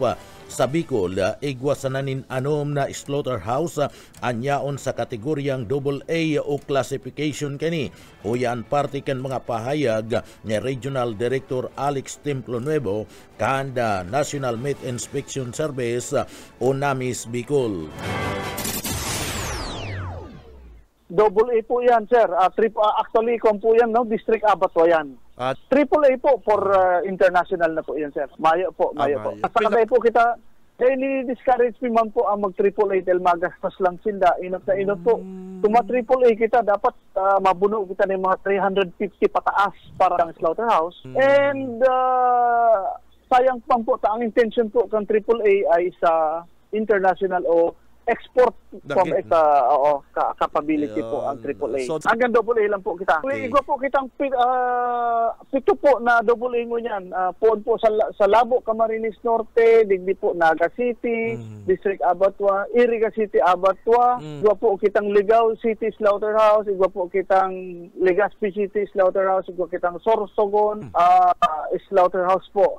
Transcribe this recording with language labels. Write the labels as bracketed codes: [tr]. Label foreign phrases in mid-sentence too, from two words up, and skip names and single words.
[bik] Sa Bicol, igwasanin anom na slaughterhouse anyaon sa kategoryang AA o classification kani. Uyan parte kan mga pahayag ni Regional Director Alex Templonuevo kanda National Meat Inspection Service o NAMIS Bicol. AA po yan, sir. Actually, kung po yan, no? District Abattoir yan. AAA po [en] for international [bik] na po yan, sir. Mayo po. At saka po kita, discourage man po ang mag-AAA dahil magastos lang sila. Inot na inot po. Kung ma-AAA kita, dapat mabuno kita ng mga 350 pataas para ang slaughterhouse. And sayang pang po, ang intention po ng AAA ay sa international o [en] export from capability [bik] po ang AAA. Hanggang AA lang po kita. Igwa po kitang pito po na AA mo yan. Poon po sa Labo, Camarines Norte, digdi po Naga City, District Abattoir, Iriga City Abattoir, igwa po kitang Ligao City Slaughterhouse, igwa po kitang Legazpi City Slaughterhouse, igwa kitang Sorsogon Slaughterhouse po.